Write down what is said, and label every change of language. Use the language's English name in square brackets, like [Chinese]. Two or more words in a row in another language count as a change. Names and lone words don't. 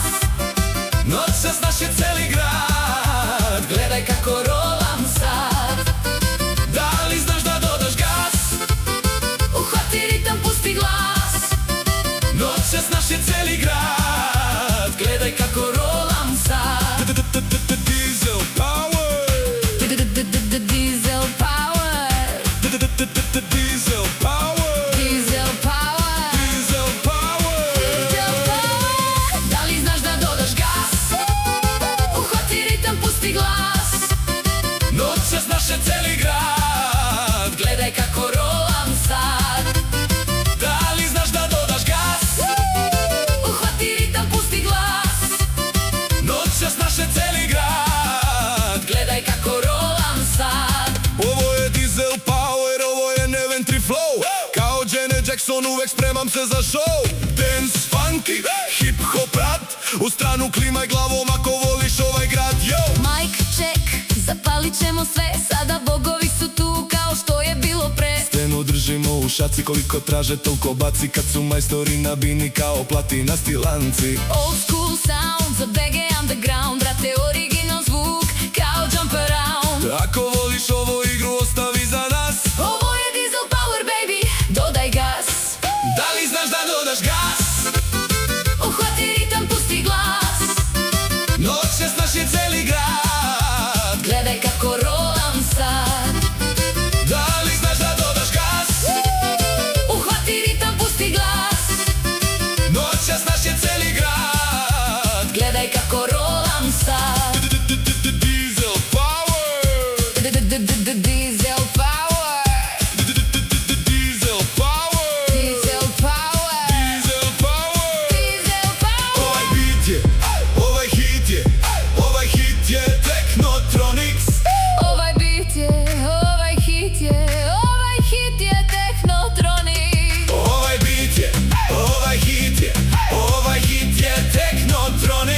[Serbian] Noćas naš je celi grad, Gledaj kako rolam sad. da li znaš da dodaš gas? Uhvati ritam, pusti glas. Noćas naš je celi grad, Gledaj kako rolam sad. Diesel Power, Diesel power. Diesel Power, Diesel power. Diesel Power. Diesel power. Da li znaš da dodaš gas? Uhvati ritam, pusti glas. Noćas naš je celi grad, Gledaj kako rolam sad. da li znaš da dodaš gas? Uhvati ritam, pusti glas. Noćas naš je celi grad, Gledaj kako rolam sad. ovo je Diesel Power, ovo je Neven 3 Flow. Kao Janet Jackson uvek spremam se za show. [English] Dance, funky, hip hop rap. [Serbian] U stranu klimaj glavom ako voliš ovaj grad, yo. [English] Mic check, [Serbian] zapalit ćemo sve. Sada bogovi su tu kao što je bilo pre. Scenu držimo u šaci, koliko traže toliko baci. Kad su majstori na bini kao platinasti lanci. [English] Old school sound za BG underground. [Serbian] Brate, original zvuk kao [English] jump around. [Serbian] Ako voliš ovu igru, ostavi za nas. Ovo je Diesel power, baby, dodaj gas. Da li znaš da dodaš gas? Uhvati ritam, pusti glas. Noćas naš je celi grad, Gledaj kako rolam sad. da li znaš da dodaš gas? Uhvati ritam, pusti glas. Noćas naš je celi grad, Gledaj kako rolam sad. Diesel Power, Diesel power. Diesel Power, Diesel power. Diesel Power. Diesel power. Ovaj beat je, ovaj hit je, ovaj hit je Technotronics. Ovaj beat je, ovaj hit je, ovaj hit je Technotronic. Ovaj beat je, ovaj hit je, ovaj hit je Technotronic.